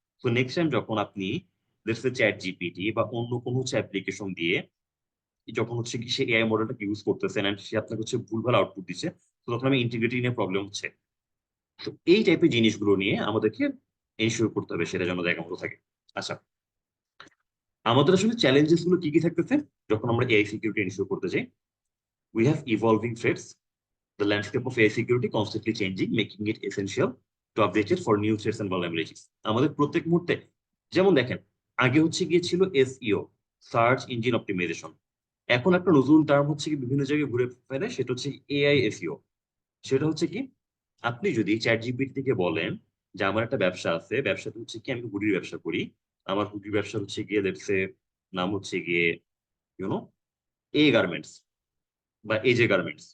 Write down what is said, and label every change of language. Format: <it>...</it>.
<bn>তো next time যখন আপনি চ্যাট জিপিটি বা অন্য কোনো হচ্ছে অ্যাপ্লিকেশন দিয়ে যখন হচ্ছে কি সে এআই মডেলটাকে ইউজ করতেছেন এন্ড সে আপনাকে হচ্ছে ভুলভাল আউটপুট দিচ্ছে, তো তখন আমি ইন্টিগ্রিটি নিয়ে প্রবলেম হচ্ছে। তো এই টাইপের জিনিসগুলো নিয়ে আমাদেরকে এনশিওর করতে হবে সেটা যেন জায়গা মতো থাকে। আচ্ছা, আমাদের আসলে চ্যালেঞ্জেস গুলো কি কি থাকতেছে যখন আমরা এআই সিকিউরিটি এনশিওর করতে চাই?</bn> <en>We have evolving threats. The landscape of AI security constantly changing, making it essential to update it for new threats and vulnerabilities.</en> <bn>আমাদের প্রত্যেক মুহূর্তে, যেমন দেখেন, আগে হচ্ছে গিয়ে ছিল এসইও, সার্চ ইঞ্জিন অপটিমাইজেশন। এখন একটা নতুন টার্ম হচ্ছে কি বিভিন্ন জায়গায় ঘুরে ফেলে, সেটা হচ্ছে এআই এসইও। সেটা হচ্ছে কি, আপনি যদি চ্যাট জিপিটি থেকে বলেন যে আমার একটা ব্যবসা আছে, ব্যবসাটা হচ্ছে কি আমি হুডির ব্যবসা করি, আমার হুডির ব্যবসা হচ্ছে গিয়ে লেটসে নাম হচ্ছে গিয়ে ইউনো এ গার্মেন্টস বা এজে গার্মেন্টস।</bn>